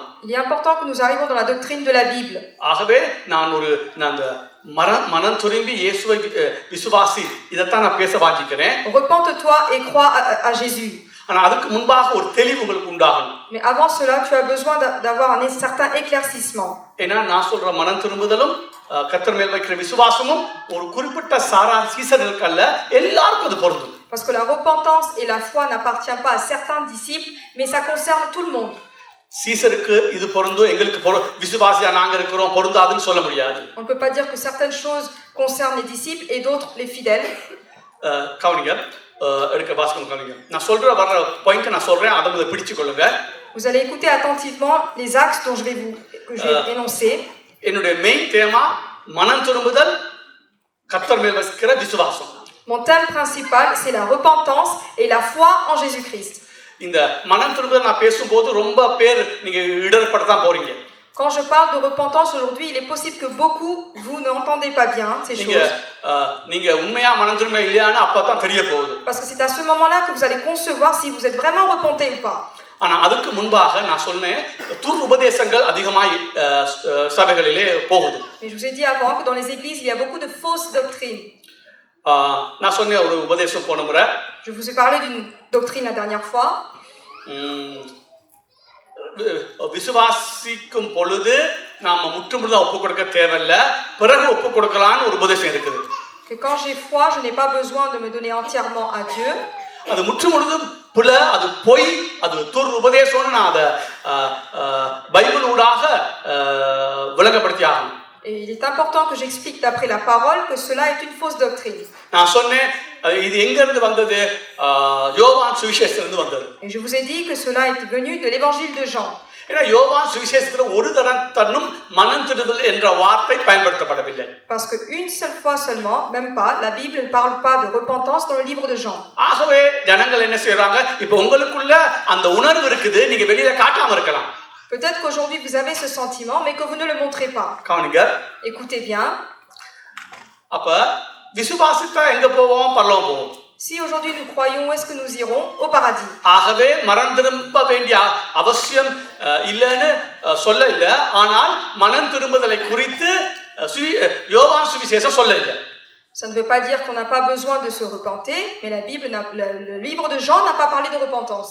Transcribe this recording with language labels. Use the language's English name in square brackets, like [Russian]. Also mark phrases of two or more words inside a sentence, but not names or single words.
[French] Il est important que nous arrivions dans la doctrine de la Bible. [Tamil] ஆகவே நான் அந்த மனம் திரும்பி இயேசுவை விசுவாசி இதைத்தான் நான் பேச வாஞ்சிக்கிறேன். [French] Repente-toi et crois à Jésus. [Tamil] ஆனா அதுக்கு முன்பாக ஒரு தெளிவு உங்களுக்கு உண்டாகணும். [French] Mais avant cela, tu as besoin d'avoir un certain éclaircissement. [Tamil] ஏன்னா நான் சொல்ற மனம் திரும்புதலும் கர்த்தர் மேல் வைக்கிற விசுவாசமும் ஒரு குறிப்பிட்ட சாரார் சீசர்களுக்கு அல்ல, எல்லாருக்கும் அது பொருந்தும். [French] Parce que la repentance et la foi n'appartient pas à certains disciples, mais ça concerne tout le monde. [Tamil] சீசருக்கு இது பொருந்தும், எங்களுக்கு விசுவாசியா நாங்க இருக்கிறோம் பொருந்தாதுன்னு சொல்ல முடியாது. [French] On ne peut pas dire que certaines choses concernent les disciples et d'autres les fidèles. [Tamil] கவனிங்க, எடுக்க வாசிக்கணும். கவனிங்க, நான் சொல்ற வர்ற பாயிண்ட் நான் சொல்றேன், அதை முதல்ல பிடிச்சு கொள்ளுங்க. [French] Vous allez écouter attentivement les axes que je vais énoncer. [Tamil] என்னுடைய மெயின் தேமா மனம் திரும்புதல், கர்த்தர் மேல் வைக்கிற விசுவாசம். [French] Mon thème principal, c'est la repentance et la foi en Jésus-Christ. [Tamil] இந்த மனம் திரும்புதல் நான் பேசும்போது ரொம்ப பேர் நீங்க இடர்படத்தான் போறீங்க. [French] Quand je parle de repentance aujourd'hui, il est possible que beaucoup vous n'entendez pas bien ces choses. [Tamil] நீங்க உண்மையா மனம் திரும்ப இல்லையான்னு அப்பதான் தெரிய போகுது. [French] Parce que c'est à ce moment-là que vous allez concevoir si vous êtes vraiment repenté ou pas. [Tamil] ஆனா அதுக்கு முன்பாக நான் சொன்னேன், துர் உபதேசங்கள் அதிகமாய் சபைகளிலே போகுது. [French] Mais je vous ai dit avant que dans les églises, il y a beaucoup de fausses doctrines. [Tamil] நான் சொன்னேன் ஒரு உபதேசம் போன முறை. [French] Je vous ai parlé d'une doctrine la dernière fois. [Tamil] விசுவாசிக்கும் பொழுது நாம முற்றுமுழுதா ஒப்பு கொடுக்க தேவையில்லை, பிறகு ஒப்பு கொடுக்கலான்னு ஒரு உபதேசம் இருக்குது. [French] Que quand j'ai foi, je n'ai pas besoin de me donner entièrement à Dieu. [Tamil] அது முற்றுமுழுதும் புல அது பொய் அது துர் உபதேசம்னு நான் அதை பைபிள் ஊடாக விளங்கப்படுத்தி ஆகணும். [French] Et il est important que j'explique d'après la parole que cela est une fausse doctrine. [Tamil] நான் சொன்னேன் இது எங்க இருந்து வந்தது, யோவான் சுவிசேஷத்திலிருந்து வந்தது. [French] Et je vous ai dit que cela est venu de l'évangile de Jean. [Tamil] ஏன்னா யோவான் சுவிசேஷத்துல ஒரு தன்னும் மனம் திரும்புதல் என்ற வார்த்தை பயன்படுத்தப்படவில்லை. [French] Parce que une seule fois seulement, même pas, la Bible ne parle pas de repentance dans le livre de Jean. [Tamil] ஆகவே ஜனங்கள் என்ன செய்றாங்க, இப்போ உங்களுக்குள்ள அந்த உணர்வு இருக்குது, நீங்க வெளியில காட்டாம இருக்கலாம். [French] Peut-être qu'aujourd'hui vous avez ce sentiment, mais que vous ne le montrez pas. [Tamil] கவனிங்க. [French] Écoutez bien. [Tamil] அப்ப விசுவாசித்தா எங்க போவோம்? பரலோகம் போவோம். [French] Si aujourd'hui nous croyons, où est-ce que nous irons? Au paradis. [Tamil] ஆகவே மனம் திரும்ப வேண்டிய அவசியம் இல்லைன்னு சொல்ல இல்லை, ஆனால் மனம் திரும்புதலை குறித்து யோவான் சுவிசேஷம் சொல்ல இல்லை. [French] Ça ne veut pas dire qu'on n'a pas besoin de se repenter, mais la Bible, le livre de Jean n'a pas parlé de repentance.